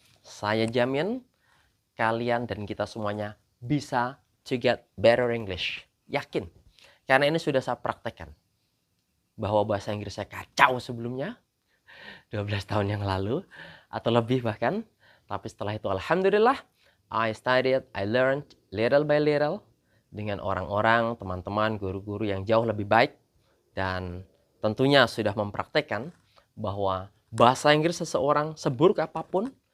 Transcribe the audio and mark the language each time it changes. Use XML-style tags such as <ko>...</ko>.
<id>Saya jamin kalian dan kita semuanya bisa</id> <en>to get better English.</en> <id>Yakin. Karena ini sudah saya praktekkan. Bahwa bahasa Inggris saya kacau sebelumnya. 12 tahun yang lalu. Atau lebih bahkan. Tapi setelah itu alhamdulillah.</id> <en>I studied, I learned little by little.</en> <id>Dengan orang-orang, teman-teman, guru-guru yang jauh lebih baik. Dan tentunya sudah mempraktekkan bahwa bahasa Inggris seseorang seburuk apapun.</id>